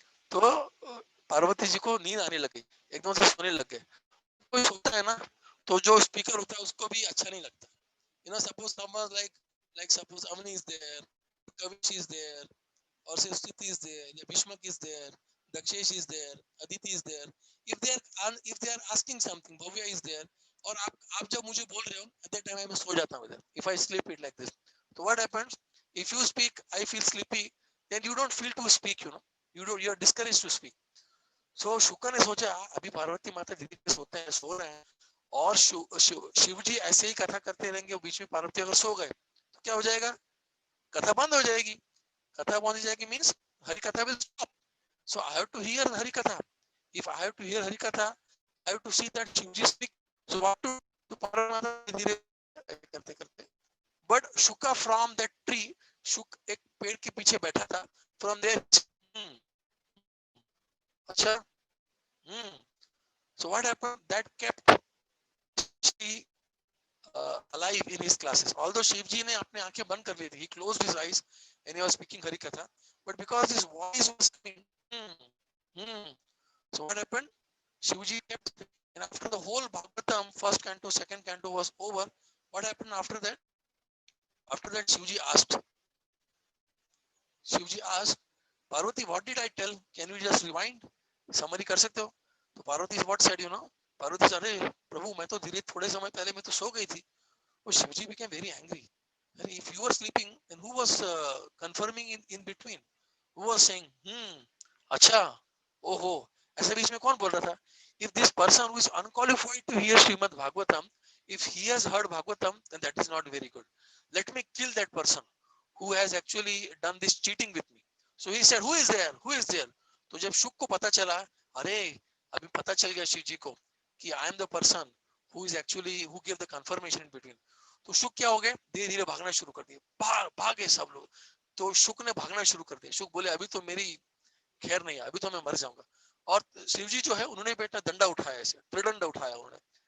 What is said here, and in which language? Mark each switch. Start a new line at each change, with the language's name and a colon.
Hindi: तो पार्वती जी को नींद आने लगी, एकदम से सोने लग गए। कोई सोता है ना, तो जो स्पीकर होता है उसको भी अच्छा नहीं लगता।
English: Suppose someone like suppose Amani is there, Kavish is there, or say Stuti is there, या Bhishmak is there, Dakshesh is there, Aditi is there. If they are asking something, Bhavya is there,
Hindi: और आप जब मुझे बोल रहे हो,
English: at that time
Hindi: मैं सो जाता हूँ इधर.
English: If I sleep it like this, so what happens? If you speak, I feel sleepy, then you don't feel to speak. You are discouraged to speak.
Hindi: So शुक्र ने सोचा अभी पार्वती माता दीदी के सोते हैं, सो रहे हैं, और शिव जी ऐसे ही कथा करते रहेंगे, बीच में पार्वती अगर सो गए तो क्या हो जाएगा? कथा बंद हो जाएगी। कथा बंद हो जाएगी मीन्स
English: Hari Katha will stop. So I have to hear Hari Katha. If I have to hear Hari Katha, I have to see that Shivji speak. So what to Paramata
Hindi: धीरे करते करते.
English: But Shuka from that tree, Shuk
Hindi: एक पेड़ के पीछे बैठा था.
English: From there, अच्छा, so what happened? That kept Shivji alive in his classes. Although Shivji
Hindi: ने अपने आंखें बंद कर ली थी,
English: he closed his eyes and he was speaking Hari Katha. But because his voice was coming, so what happened? Shivji kept, and after the whole Bhagavatam, first canto, second canto was over, what happened after that? After that, Shivji asked, Parvati, what did I tell? Can you just rewind?
Hindi: Summary कर सकते हो? तो
English: Parvati what said, Parvati said,
Hindi: अरे प्रभु मैं तो धीरे थोड़े समय पहले मैं तो सो गई थी.
English: Oh, Shivji became very angry. And if you were sleeping, then who was confirming in between? Who was saying,
Hindi: अच्छा, ओहो, ऐसे बीच में कौन बोल रहा था?
English: If this person who is unqualified to hear Srimad Bhagavatam, if he has heard Bhagavatam, then that is not very good. Let me kill that person who has actually done this cheating with me. So he said, who is there? Who is there?
Hindi: तो जब शुक को पता चला, अरे अभी पता चल गया शिव जी को कि
English: I am the person who is actually who gave the confirmation in between.
Hindi: तो शुक क्या हो गए? धीरे धीरे भागना शुरू कर दिए. भागे सब लोग. तो शुक ने भागना शुरू कर दिया. शुक बोले अभी तो मेरी खैर नहीं है, अभी तो मैं मर जाऊंगा. और शिवजी जो है उन्होंने बेटा डंडा उठाया, ऐसे त्रिदंड उठाया उन्होंने.